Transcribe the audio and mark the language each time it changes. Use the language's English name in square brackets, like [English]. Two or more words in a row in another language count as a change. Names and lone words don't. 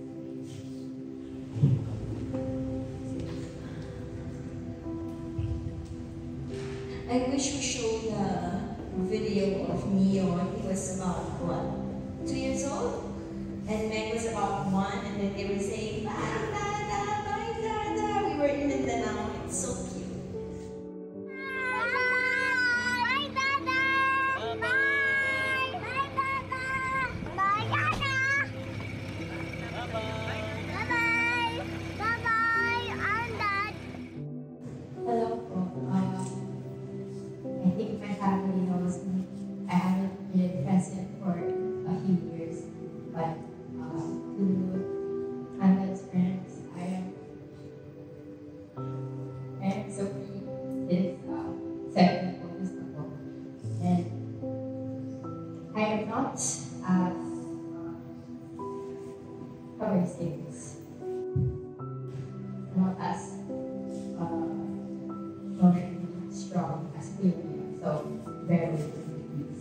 [English] I wish we showed a video of Neo. He was about, what, 2 years old? And Meg was about 1, and then they were saying, bye, Dada, bye, Dada. We were in Mindanao. It's so cute. Bye, Dada! Bye! Bye, Dada! Bye, Dada! Bye-bye! Bye-bye! I'm Dad. Hello po. I think my family knows me. I haven't been present for a few years, but to Anda's friends, I am so free this second focus na po. And I am not as, how do I say this? Not as emotionally strong as William, so bear with me, please.